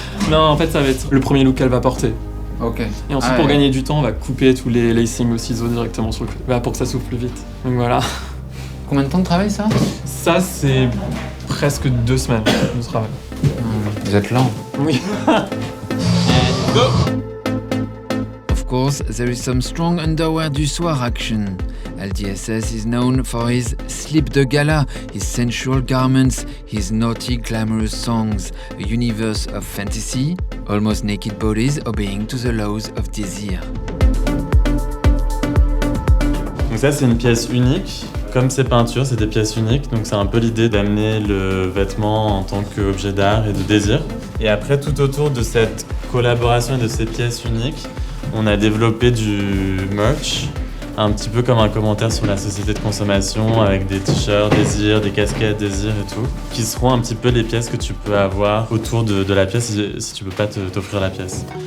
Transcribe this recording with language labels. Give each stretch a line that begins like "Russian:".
French: Non, en fait, ça va être le premier look qu'elle va porter. Ok. Et ensuite, pour gagner du temps, on va couper tous les lacings au ciseau directement sur le côté, pour que ça s'ouvre plus vite. Donc voilà. Combien de temps de travail ça? Ça, c'est presque 2 semaines de travail. Vous êtes lent. Oui.
English: Of course, there is some strong underwear du soir action. LDSS is known for his slip de gala, his sensual garments, his naughty, glamorous songs, a universe of fantasy, almost naked bodies obeying to the laws of desire.
French: Donc ça, c'est une pièce unique. Comme ces peintures, c'est des pièces uniques, donc c'est un peu l'idée d'amener le vêtement en tant qu'objet d'art et de désir. Et après, tout autour de cette collaboration et de ces pièces uniques, on a développé du merch, un petit peu comme un commentaire sur la société de consommation, avec des t-shirts désir, des casquettes désir et tout, qui seront un petit peu les pièces que tu peux avoir autour de la pièce si tu peux pas t'offrir la pièce.